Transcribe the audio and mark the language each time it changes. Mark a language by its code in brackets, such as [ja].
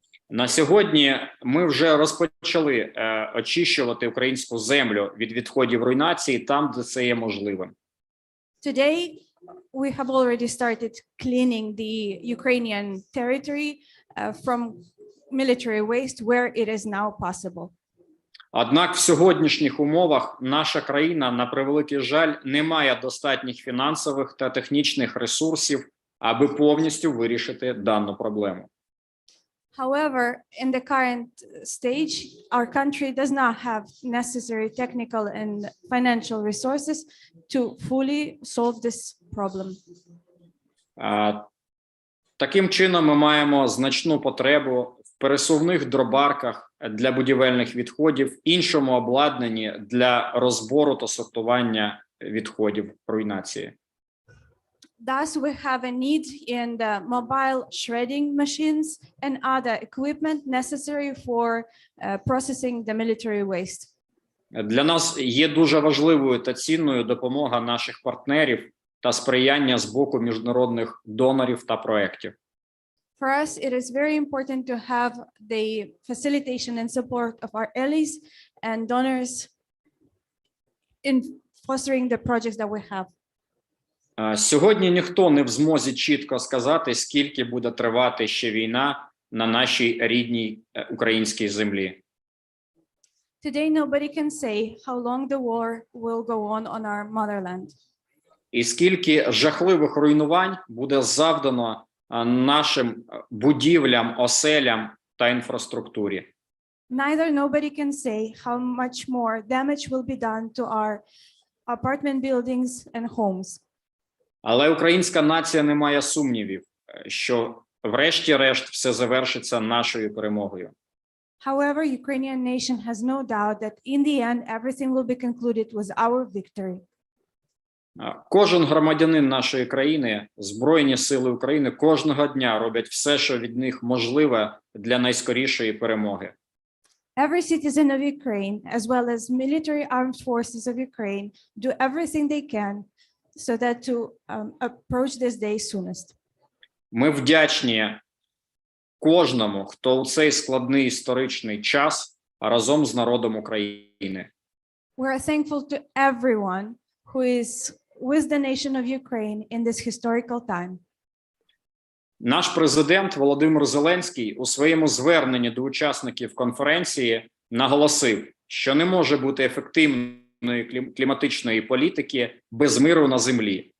[uk] На сьогодні ми вже розпочали очищувати українську землю від відходів руйнації там, де це є можливим. [en] Today, we have already started cleaning the Ukrainian territory from military waste where it is now possible. [uk] Однак в сьогоднішніх умовах наша країна, на превеликий жаль, не має достатніх фінансових та технічних ресурсів, аби повністю вирішити дану проблему. [en] However, in the current stage, our country does not have necessary technical and financial resources to fully solve this problem. [uk] Таким чином, ми маємо значну потребу в пересувних дробарках для будівельних відходів, іншому обладнанні для розбору та сортування відходів руйнації. [en] Thus, we have a need in the mobile shredding machines and other equipment necessary for processing the military waste. [uk] Для нас є дуже важливою та цінною допомога наших партнерів та сприяння з боку міжнародних донорів та проєктів. [en] For us, it is very important to have the facilitation and support of our allies and donors in fostering the projects that we have. [uk] Сьогодні ніхто не в змозі чітко сказати, скільки буде тривати ще війна на нашій рідній українській землі. [en] Today, nobody can say how long the war will go on our motherland. [uk] І скільки жахливих руйнувань буде завдано нашим будівлям, оселям та інфраструктурі. [en] Neither nobody can say how much more damage will be done to our apartment buildings and homes. [uk] Але українська нація не має сумнівів, що врешті-решт все завершиться нашою перемогою. [en] However, Ukrainian nation has no doubt that in the end, everything will be concluded with our victory. [uk] Кожен громадянин нашої країни, Збройні Сили України кожного дня роблять все, що від них можливе для найскорішої перемоги. [en] Every citizen of Ukraine, as well as military armed forces of Ukraine, do everything they can so that to approach this day soonest. [uk] Ми вдячні кожному, хто у цей складний історичний час разом з народом України. [en] We are thankful to everyone who is with the nation of Ukraine in this historical time. [uk] Наш президент Володимир Зеленський у своєму зверненні до учасників конференції наголосив, що не може бути ефективної кліматичної політики без миру на землі.